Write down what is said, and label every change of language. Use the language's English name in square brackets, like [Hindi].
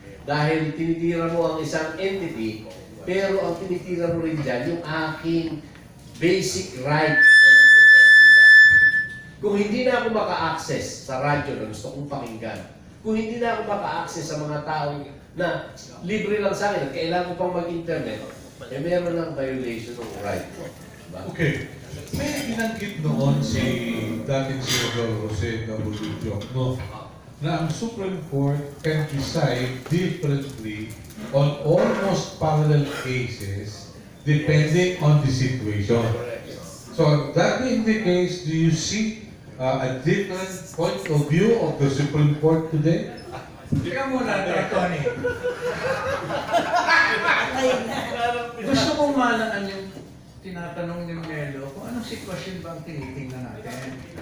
[Filipino] Dahil tinitira mo ang isang entity, pero ang tinitira mo rin dyan yung aking [English] basic right to press freedom. [Filipino] Kung hindi na ako maka-access sa radyo na gusto kong pakinggan, kung hindi na ako maka-access sa mga taong na libre lang sa akin at kailangan ko pang mag-internet, meron ng violation ng right ko. Diba? [English] Okay. [Filipino] May binanggit noon si dating Senator Rocel no, na ang [English] Supreme Court can decide differently on almost parallel cases depending on the situation. So that being the case, do you see a different point of view of the Supreme Court today? [Filipino] Teka muna, Tony. Gusto kong malaan yung tinatanong ni Melo kung anong sitwasyon ba ang tinitingnan natin.